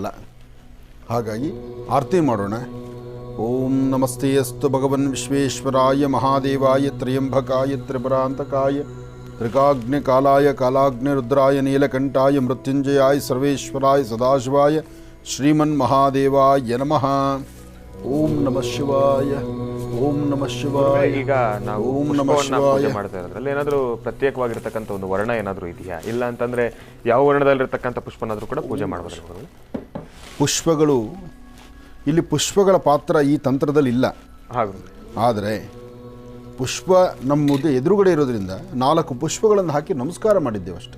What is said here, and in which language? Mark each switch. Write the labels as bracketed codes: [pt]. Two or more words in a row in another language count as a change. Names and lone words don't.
[kn] ಹಾಗಾಗಿ ಆರತಿ ಮಾಡೋಣ. [sa] ಓಂ ನಮಸ್ತೆ ಅಸ್ತು ಭಗವನ್ ವಿಶ್ವೇಶ್ವರಾಯ ಮಹಾದೇವಾಯ ತ್ರ್ಯಂಬಕಾಯ ತ್ರಿಪುರಾಂತಕಾಯ ತ್ರಿಕಾಗ್ನಿ ಕಾಲಾಯ ಕಾಲಾಗ್ನಿ ರುದ್ರಾಯ ನೀಲಕಂಠಾಯ ಮೃತ್ಯುಂಜಯಾಯ ಸರ್ವೇಶ್ವರಾಯ ಸದಾಶಿವಾಯ ಶ್ರೀಮನ್ ಮಹಾದೇವಾಯ ನಮಃ. ಓಂ ನಮಃ ಶಿವಾಯ. ಓಂ ನಮಃ ಶಿವಾಯ. [kn] ಈಗ ನಾವು [sa] ಓಂ ನಮಃ ಶಿವಾಯ [kn] ಮಾಡ್ತಾ ಇರೋದ್ರಲ್ಲಿ ಏನಾದರೂ ಪ್ರತ್ಯೇಕವಾಗಿರ್ತಕ್ಕಂಥ ಒಂದು ವರ್ಣ ಏನಾದರೂ ಇದೆಯಾ? ಇಲ್ಲ ಅಂತಂದ್ರೆ ಯಾವ ವರ್ಣದಲ್ಲಿರ್ತಕ್ಕಂಥ ಪುಷ್ಪನಾದರೂ ಕೂಡ ಪೂಜೆ ಮಾಡಬಹುದು. ಪುಷ್ಪಗಳು, ಇಲ್ಲಿ ಪುಷ್ಪಗಳ ಪಾತ್ರ ಈ ತಂತ್ರದಲ್ಲಿ ಇಲ್ಲ. ಆದರೆ ಪುಷ್ಪ ನಮ್ಮದು ಎದುರುಗಡೆ ಇರೋದ್ರಿಂದ 4 ಪುಷ್ಪಗಳನ್ನು ಹಾಕಿ ನಮಸ್ಕಾರ ಮಾಡಿದ್ದೇವೆ ಅಷ್ಟೇ.